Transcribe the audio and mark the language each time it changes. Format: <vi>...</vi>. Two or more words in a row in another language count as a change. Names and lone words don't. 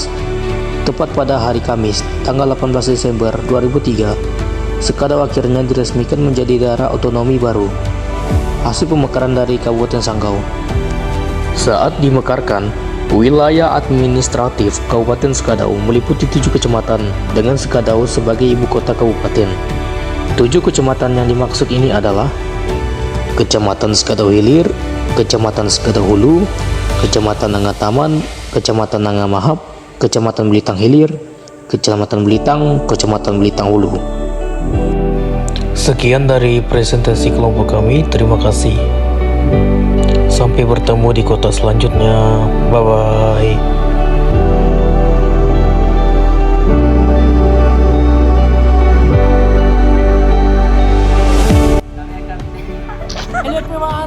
<id>Tepat pada hari Kamis, tanggal 18 Desember 2003, Skadau akhirnya diresmikan menjadi daerah otonomi baru, hasil pemekaran dari Kabupaten Sanggau. Saat dimekarkan, wilayah administratif Kabupaten Skadau meliputi 7 kecamatan dengan Skadau sebagai ibu kota kabupaten. 7 kecamatan yang dimaksud ini adalah Kecamatan Skadau Hilir, Kecamatan Skadau Hulu, Kecamatan Nangataman, Kecamatan Nangamahap, Kecamatan Belitang Hilir, Kecamatan Belitang, Kecamatan Belitang Hulu. Sekian dari presentasi kelompok kami, terima kasih. Sampai bertemu di kota selanjutnya. Bye-bye. Halo teman.</id>